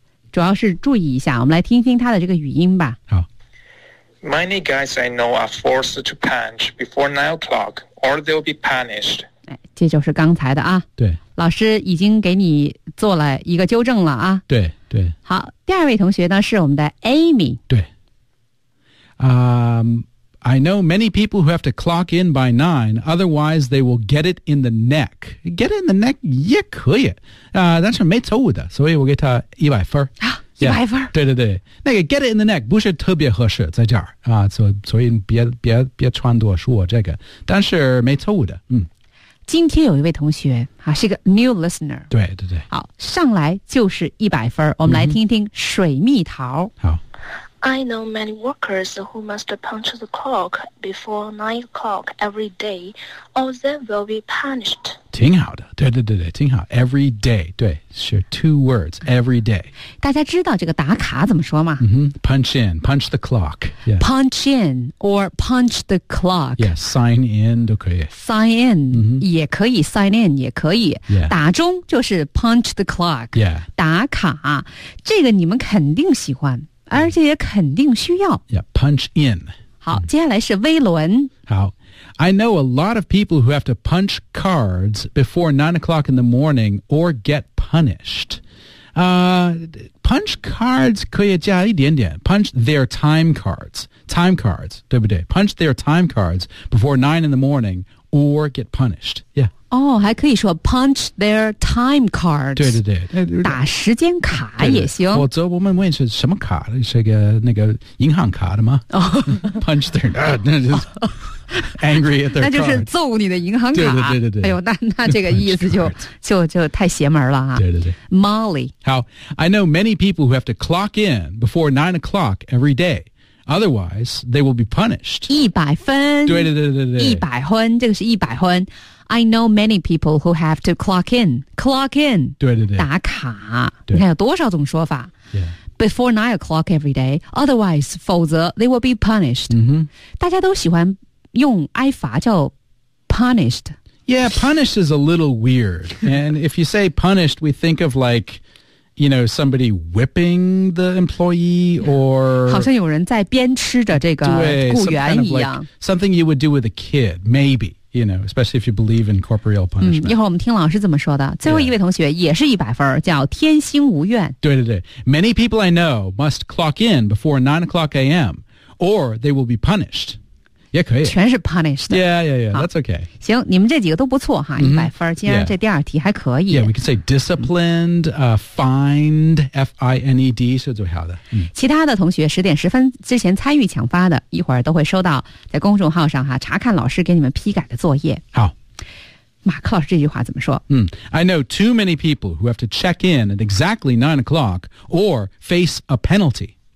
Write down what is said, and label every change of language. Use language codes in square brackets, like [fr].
[zh] 主要是注意一下，我们来听听他的这个语音吧。好。 [en] Many guys I know are forced to punch before 9 o'clock, or they'll be punished. [zh] 这就是刚才的啊。对，老师已经给你做了一个纠正了啊。对对。好，第二位同学呢是我们的 Amy。 [en] 对，I know many people who have to clock in by 9, otherwise they will get it in the neck. Get it in the neck [zh] 也可以、但是没错误的，所以我给他100分。啊，100分。对对对，那个 [en] get it in the neck [zh] 不是特别合适在这儿、所以别穿多说这个，但是没错误的。嗯，今天有一位同学、是个 new listener。对对对。好，上来就是100分，我们来听一听水蜜桃。好， [en] I know many workers who must punch the clock before 9 o'clock every day, or they will be punished. [zh] 挺好的，对对对对，挺好。 [en] Every day, [zh] 对，是 [en] two words, every day. [zh] 大家知道这个打卡怎么说吗、 [en] Punch in, punch the clock.、Yeah. Punch in, or punch the clock. Yeah, sign in 都可以。 Sign in,、也可以 sign in, 也可以、 yeah. 打钟就是 punch the clock. Yeah. [zh] 打卡，这个你们肯定喜欢。而且也肯定需要。 [en] Yeah, punch in. [zh] 好，接下来是威伦。 [en] 好， I know a lot of people who have to punch cards before 9 o'clock in the morning or get punished. Punch cards [zh] 可以加一点点。 [en] Punch their time cards. Time cards, [zh] 对不对？ [en] Punch their time cards before 9 in the morning or get punished. Yeah. [zh] 哦，还可以说 [en] punch their time cards。 [zh] 对对对，打时间卡也行。对对，否则我们问是什么卡？是个那个银行卡的吗？哦、 [en] punch their [zh] 那就是、 [en] angry at their [zh] 那就是揍你的银行卡。对对对对对。哎呦，那这个意思就太邪门了哈、啊。对对对。 Molly， [en] 好 ，I know many people who have to clock in before 9 o'clock every day. Otherwise, they will be punished. [zh] 100分。对对对对对。 100分，这个是100分。 [en] I know many people who have to clock in. Clock in. [zh] 对对对。打卡。你看有多少种说法。 [en] Yeah. Before 9 o'clock every day. Otherwise, [zh] 否则 [en] they will be punished.、 [zh] 大家都喜欢用挨罚叫 [en] punished. Yeah, punished is a little weird. And if you say punished, we think of like... You know, somebody whipping the employee or... [zh] 好像有人在鞭笞着这个雇员一样。 [en] Some kind of like, something you would do with a kid, maybe, you know, especially if you believe in corporeal punishment.、 [zh] 一会儿我们听老师怎么说的。最后一位同学也是100分、叫天星无怨。对对对。 [en] Many people I know must clock in before 9 o'clock a.m. or they will be punished. [zh] 也可以，全是 punished。 [en] Yeah, yeah, yeah. That's okay. [zh] 行，你们这几个都不错哈，100分。今天这第二题还可以。 [en] Yeah, we can say disciplined, fined, F-I-N-E-D [zh] 是最好的。其他的同学十点十分之前参与抢发的，一会儿都会收到在公众号上哈查看老师给你们批改的作业。好，马克老师这句话怎么说？ [en] I know too many people who have to check in at exactly 9 o'clock or face a penalty.